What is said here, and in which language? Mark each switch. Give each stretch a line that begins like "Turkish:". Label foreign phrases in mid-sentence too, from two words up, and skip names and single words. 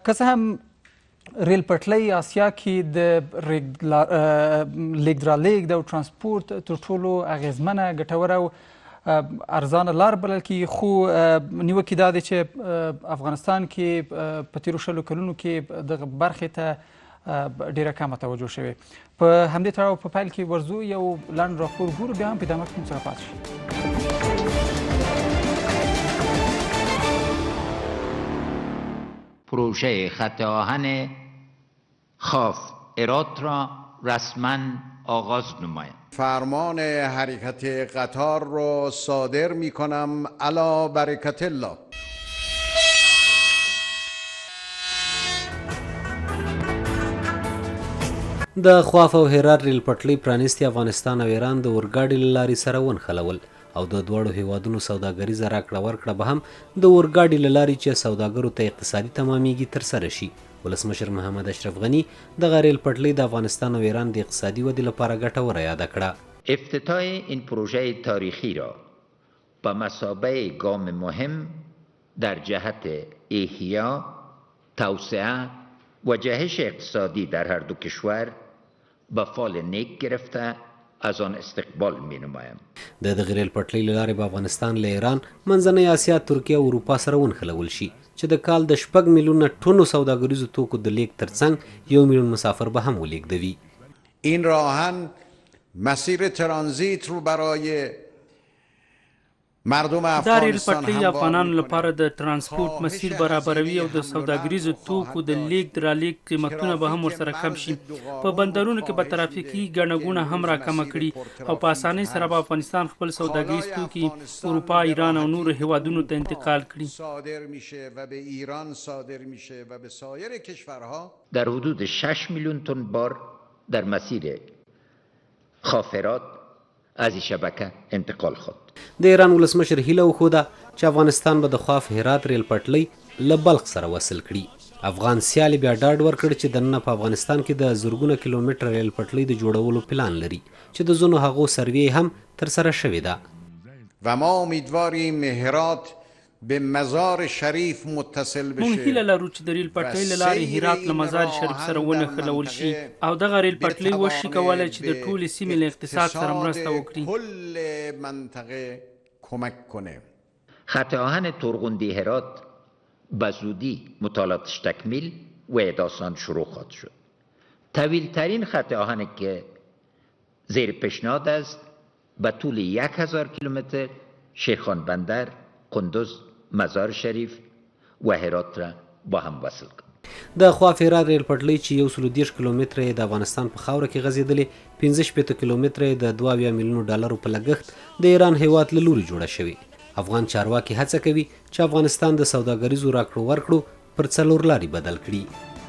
Pashto: که څه هم ریل پټلۍ آسیا کې د لیږد رالیږد او ترانسپورت تر ټولو اغیزمنه، ګټوره او ارزانه لار بلل کیږي، خو نیوکې دا دی چې افغانستان کې په تېرو 20 کلونو کې دغه برخې ته ډېره کمه توجه شوې. په همدې تړاو په پیل کې ورځو یو لنډ راپور ګورو، بیا هم په ادامه کې موږ سره پاتې شئ.
Persian: پروژه خط آهن خاف هرات را رسما آغاز نمایم. فرمان حرکت قطار را صادر می کنم
Arabic: علی برکت الله.
Pashto: د خواف او هرات ریل پټلۍ پرانیستي افغانستان او ایران د اورګاډي له لارې سره ونښلول او د دواړو هیوادونو سوداګریزه راکړه ورکړه به هم د اورګاډي له لارې چې سوداګرو ته اقتصادي تمامیږي ترسره شي. ولسمشر محمد اشرف غني دغه ریل پټلۍ د افغانستان او ایران د اقتصادي ودې لپاره ګټوره یاده کړه.
Persian: افتتاح این پروژه تاریخی را به مثابه گام مهم در جهت احیا، توسعه و جهش اقتصادی در هر دو کشور به فال نیک گرفته از آن استقبال می نمایم.
Pashto: د دغه ریل پټلۍ له لارې به افغانستان له ایران، منځنۍ اسیا، ترکیه او اروپا سره ونښلول شي چې د کال د 6 میلیونه ټنو سوداګریزو توکو د لیږد ترڅنګ 1 میلیون مسافر به هم ولیږدوي.
Persian: این راهن مسیر ترانزیت رو برای مردم
Pashto: دا ریل افغانستان پټلۍ د افغانانو لپاره د ترانسپورت مسیر برابروي او د سوداګریزو توکو د لیږد رالیږد قیمتونه به هم ورسره کم شي. په بندرونو کې به ترافیکي ګڼه ګوڼه هم راکمه کړي او په اسانۍ سره به افغانستان خپل سوداګریز توکي اروپا، ایران او نورو هیوادونو ته انتقال کړي.
Persian: صادر میشه و به ایران صادر میشه و به سایر کشورها. در حدود 6 میلیون تن بار در مسیر خاف هرات از این شبکه انتقال خواهد.
Pashto: د ایران ولسمشر هیله وښوده چې افغانستان به د خواف هرات ریل پټلۍ له بلخ سره وصل کړي. افغان سیالي بیا ډاډ ورکړ چې دننه په افغانستان کې د زرګونه کیلومتر ریل پټلۍ د جوړولو پلان لري چې د ځینو هغو سروې هم ترسره شوې ده.
Persian: و ما امیدواریم هرات به مزار شریف متصل بشه.
Pashto: مونږ هیله لرو چې د ریل پټلۍ له لارې هرات له مزار شریف سره ونښلول شي او دغه ریل پټلۍ وشي کولی چې د ټولې سیمې له اقتصاد سره مرسته وکړي.
Persian: کل منطقه کمک کنه. خط آهن ترغندی هرات به زودی مطالعاتش تکمیل و احداث آن شروع خواهد شد. طویل ترین خط آهنی که زیر پیشنهاد است به طول 1000 کیلومتر شیرخان بندر، قندوز، مزار شریف و هرات را با هم وصل کړ.
Pashto: د خواف هرات ریل پټلۍ چې 130 کیلومتره یې د افغانستان په خاوره کې غځېدلې، 65 کیلومتره یې د 2 میلیونو ډالرو په لګښت د ایران هیواد له لوري جوړه شوې. افغان چارواکي هڅه کوي چې افغانستان د سوداګریزو راکړو ورکړو پر څلور لارې بدل کړي.